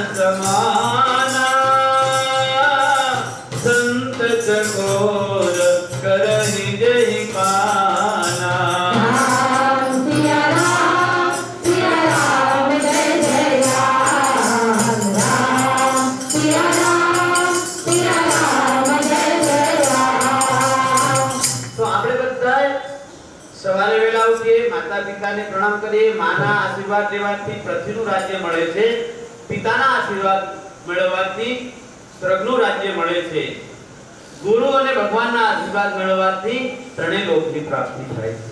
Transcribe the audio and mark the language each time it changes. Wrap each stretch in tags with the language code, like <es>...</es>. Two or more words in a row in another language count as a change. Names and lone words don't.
<hi>समाना संत चकोर करहि जहि पाना। सिया राम जय जय राम राम सिया राम जय जय राम।</hi> <gu>तो આપણે બધાય સવારે વેલા ઉઠીએ, માતા પિતાને પ્રણામ કરીએ, માના આશીર્વાદ લેવાથી પૃથ્વીનું રાજ્ય મળે છે, પિતાના આશીર્વાદ મેળવવાથી સ્વર્ગનું રાજ્ય મળે છે, ગુરુ અને ભગવાનના આશીર્વાદ મેળવવાથી ત્રણેય લોકની પ્રાપ્તિ થાય છે।</gu>